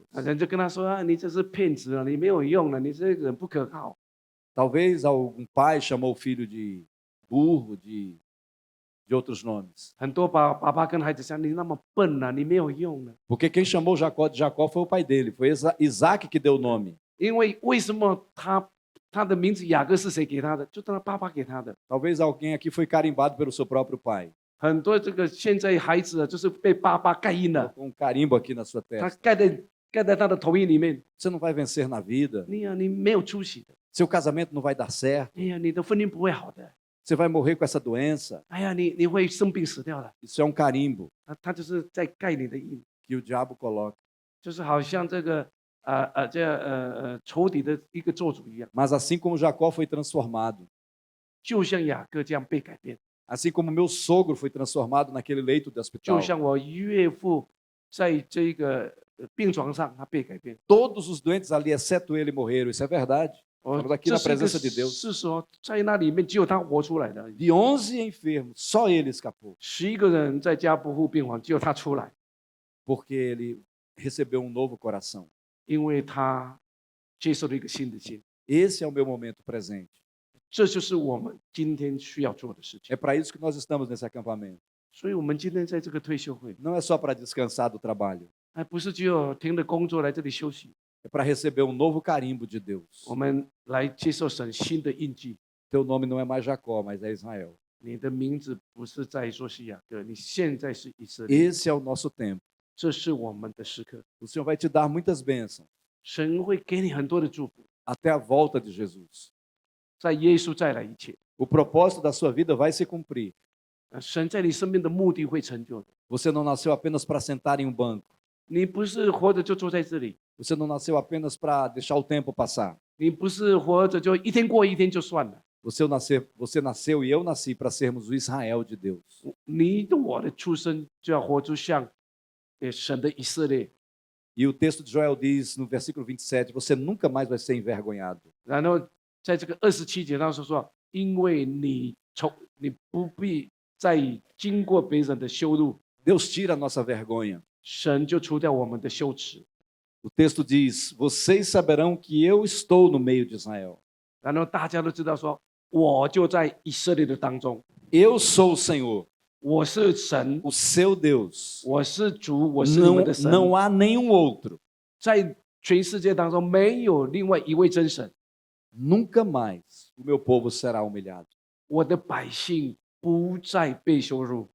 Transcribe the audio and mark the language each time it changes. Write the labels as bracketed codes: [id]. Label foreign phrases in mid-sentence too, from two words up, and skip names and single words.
[zh] 人就跟他说你这是骗子了，你没有用了，你这个人不可靠。 [pt] Talvez algum pai chamou o filho de burro, de outros nomes. [zh] 很多爸爸跟孩子讲，你那么笨啊，你没有用了。 [pt] Porque quem chamou Jacó de Jacó foi o pai dele, foi Isaac que deu o nome. [zh] 因为什么他的名字雅各是谁给他的？就他爸爸给他的。 [pt] Talvez alguém aqui foi carimbado pelo seu próprio pai. [zh] 很多这个现在孩子啊，就是被爸爸盖印了， [pt] Com um carimbo aqui na sua [zh] 他 [pt] testa. [zh] 盖在他的头印里面。 [pt] Você não vai vencer na vida. [zh] 你没有出息的， [pt] Seu casamento não vai dar certo. [zh] 哎呀，你的婚姻不会好的， [pt] Você vai morrer com essa doença. [zh] 哎呀，你会生病死掉的。 [pt] Isso é um carimbo [zh] 他就是在盖你的印， [pt] que o diabo coloca. [zh] 就是好像这个仇敌的一个做主一样， [pt] Mas assim como Jacó foi transformado, [zh] 就像雅各这样被改变， [pt] assim como meu sogro foi transformado naquele leito de [zh] 就 [pt] hospital, [zh] 像我岳父在这个病床上他被改变。 [pt] todos os doentes ali, exceto ele, morreram. Isso é verdade. 哦 Estamos aqui [zh] 这 [pt] na [zh] 是一个 [pt] presença de Deus. [zh] 事实哦，在那里面只有他活出来的而已。 [pt] De 11 enfermos, só ele escapou, [zh] 11 个人在家不护病房，只有他出来， [pt] porque ele recebeu um novo coração. [zh] 因为他接受了一个新的心。 [pt] Esse é o meu momento presente. [zh] 这就是我们今天需要做的事情。 [pt] É para isso que nós estamos nesse acampamento. [zh] 所以，我们今天在这个退休会， [pt] Não é só para descansar do trabalho, [zh] 还不是只有停了工作来这里休息， [pt] é para receber um novo carimbo de Deus. [zh] 我们来接受神新的印记。 [pt] Teu nome não é mais Jacó, mas é Israel. [zh] 你的名字不是在说是雅各，你现在是以色列。 [pt] Esse é o nosso tempo. [zh] 这是我们的时刻， [pt] O Senhor vai te dar muitas bênçãos [zh] 神会给你很多的祝福， [pt] até a volta de Jesus. [zh] 在耶稣再来以前， [pt] O propósito da sua vida vai se cumprir. [zh] 神在你生命的目的会成就的。 [pt] Você não nasceu apenas para sentar em um banco. [zh] 你不是活着就坐在这里， [pt] Você não nasceu apenas para deixar o tempo passar. [zh] 你不是活着就一天过一天就算了。 [pt] Você nasceu e eu nasci para sermos o Israel de Deus. [zh] 你的我的出生就要活出像神的以色列。 [pt] E o texto de Joel diz no versículo 27, você nunca mais vai ser envergonhado. [zh] 然后在这个27节当中说，因为你不必再经过别人的羞辱， [pt] Deus tira a nossa vergonha. [zh] 神就除掉我们的羞耻。 [pt] O texto diz, vocês saberão que eu estou no meio de Israel. [zh] 然后大家都知道说，我就在以色列的当中， [pt] Eu sou o Senhor, [zh] 我是神， [pt] o seu Deus. [zh] 我是主，我是你们的神。 [pt] Não há nenhum outro. [zh] 在全世界当中没有另外一位真神， [pt] Nunca mais o meu povo será humilhado. [zh] 我的百姓不再被羞辱。